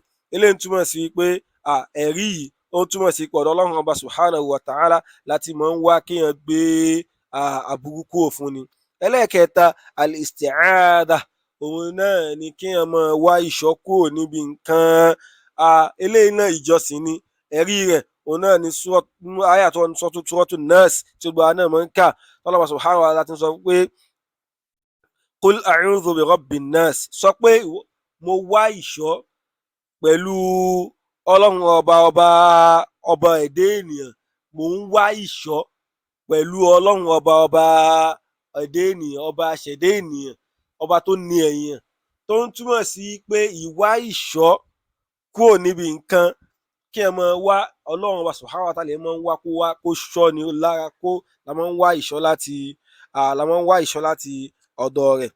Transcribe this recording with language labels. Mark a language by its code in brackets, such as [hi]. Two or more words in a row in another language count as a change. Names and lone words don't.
[yo] Eléyìí ń túmọ̀ sí pé ẹ̀rí yìí ó túmọ̀ sí pé ọ̀dọ̀ Ọlọ́run ọba [ar] سبحانه وتعالى [yo] láti máa ń wá kéèyàn gbé aburú kúrò fún ni. Ẹlẹ́ẹ̀kẹta al-isti'adha, òun náà ni kéèyàn máa wá ìṣọ́ kúrò níbi nǹkan. Eléyìí náà ìjọsìn ni. Ẹ̀rí rẹ̀ òun náà ni àyà tó ń sọ Suratun Nas tí gbogbo àwọn náà máa ń kà. Allah [ar] سبحانه وتعالى [yo] ti sọ pé [ar] قل أعوذ برب الناس, [yo] sọ pé mo wá ìṣọ́ pẹ̀lú ọlọ́run ọba ẹ̀dá ènìyàn, mò ń wá ìṣọ́ pẹ̀lú ọlọ́run ọba ẹ̀dá ènìyàn, ọba aṣẹ̀dá ènìyàn, ọba tó ní èèyàn, tó ń túmọ̀ sí pé ìwá ìṣọ́ kúrò níbi nǹkan, kí ẹ máa wá ọlọ́run wa [ar] سبحانه وتعالى [yo] máa ń wá kó ṣọ́ ni lára, la máa ń wá ìṣọ́ láti ọ̀dọ̀ rẹ̀.